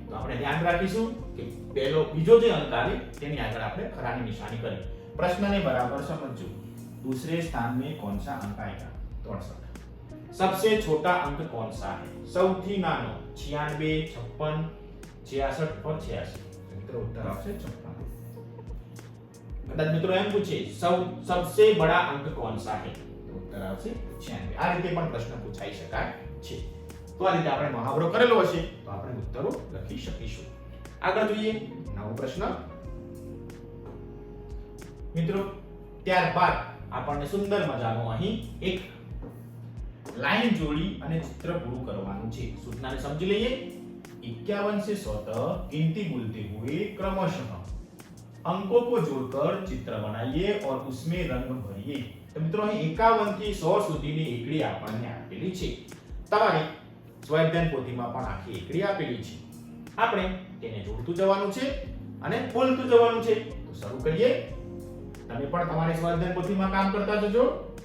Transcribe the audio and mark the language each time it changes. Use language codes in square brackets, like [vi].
[gu] તો આપણે ધ્યાન રાખીશું કે પહેલો બીજો જે અંક આવે તેની આગળ આપણે ખરાની નિશાની કરી. પ્રશ્નને બરાબર સમજો. [hi] दूसरे स्थान में कौन सा अंक आएगा? 63। सबसे छोटा अंक कौन सा है? [gu] સૌથી નાનો [hi] 96, 56, 66 और 86। [gu] મિત્રો उत्तर આવશે 56। कदाच મિત્રો એમ પૂછે [hi] सबसे बड़ा अंक कौन सा है? तो उत्तर [gu] આવશે [hi] 96। [gu] આ રીતે પણ પ્રશ્ન પૂછાઈ શકાય છે। તો આ રીતે આપણે મહાવરો કરેલો હશે તો આપણે ઉત્તરો લખી શકીશું। આગળ જોઈએ નવો પ્રશ્ન। મિત્રો ત્યારબાદ આપણને સુંદર મજાનો અહીં એક લાઈન જોડી અને ચિત્ર પૂરું કરવાનું છે। સૂચનાને સમજી લઈએ। [hi] 51 से 100 तक गिनती बोलते हुए क्रमशः अंकों को जोड़कर चित्र बनाइए और उसमें रंग भरिए। तो मित्रों [gu] અહીં 51 થી 100 સુધીની એકડી આપણને આપેલી છે। તમારે સ્વાધ્યાય પોથીમાં પણ આખી એકડી આપેલી છે। આપણે તેને જોડતું જવાનું છે અને બોલતું જવાનું છે। તો શરૂ કરીએ। તમે પણ તમારી સ્વાધ્યાય પોથીમાં કામ કરતા જજો।